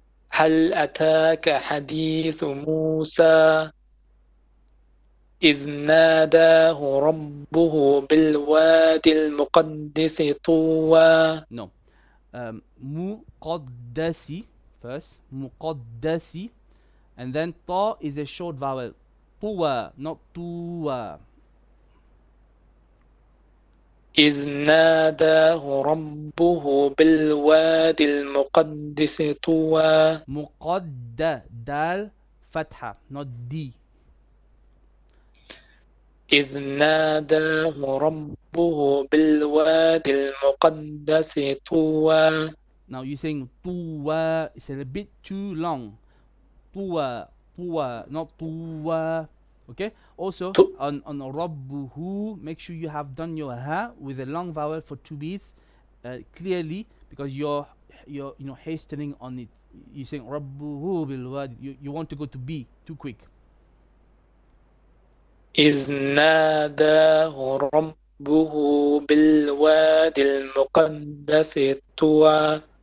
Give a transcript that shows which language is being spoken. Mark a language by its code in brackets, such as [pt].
[ar] هل أتاك حديث موسى إذ ناداه ربه بالوادي المقدس طوى. [en] No. [ar] مقدسي [en] first. مقدسي. And then ta is a short vowel. [ar] طوى, [en] not [ar] طوى. إذ ناداه ربه بالوادي المقدس طوى. دال فتحة, [en] not D. [ar] إذ ناداه ربه بالوادي المقدس طوى. [en] Now you're saying طوى. It's a bit too long. طوى, not طوى. Okay. Also on Rabbuhu, make sure you have done your ha with a long vowel for 2 beats clearly, because you're hastening on it. You're saying Rabbuhu bil wadi. You want to go to B too quick. [ar] إذ ناداه ربه بالوادي المقدس طوى.